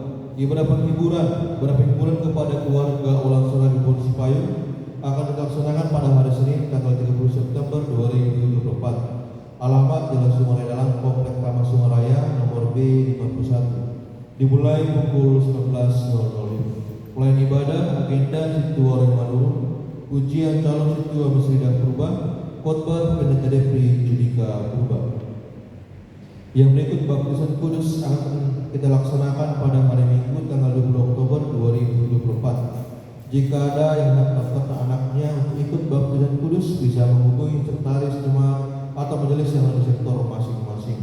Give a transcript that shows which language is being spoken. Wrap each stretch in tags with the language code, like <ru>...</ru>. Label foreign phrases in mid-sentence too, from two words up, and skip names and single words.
<id>Ibadah penghiburan kepada keluarga Ulang Saragi Polisi Payung akan dilaksanakan pada hari Senin tanggal 30 September 2024. Alamat Jalan Sungai Dalam, Komplek Taman Sungaraya nomor B51. Dimulai pukul 19.00. Pelayan ibadah agenda Ciptua Remanuru, ujian calon Ciptua Mesrida Purba, khotbah Pendeta Depri Judika Purba. Yang berikut baptisan kudus akan kita laksanakan pada hari Minggu tanggal 20 Oktober 2024. Jika ada yang mendaftarkan anaknya untuk ikut baptisan kudus, bisa menghubungi sekretaris jemaat atau majelis yang ada di sektor masing-masing.</id>